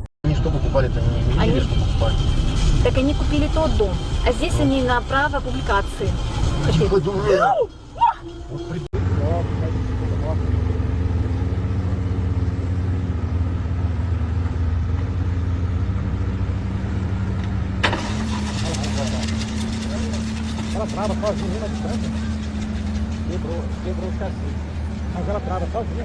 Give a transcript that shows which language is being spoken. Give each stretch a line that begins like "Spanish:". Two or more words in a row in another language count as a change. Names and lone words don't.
Russian: Они что покупали-то? Не видели, что покупали? Так они купили тот дом, а здесь они на право публикации. Какой дурак!
Portuguese: Ela trava sozinha na distância. Quebrou o chassi. Mas ela trava sozinha.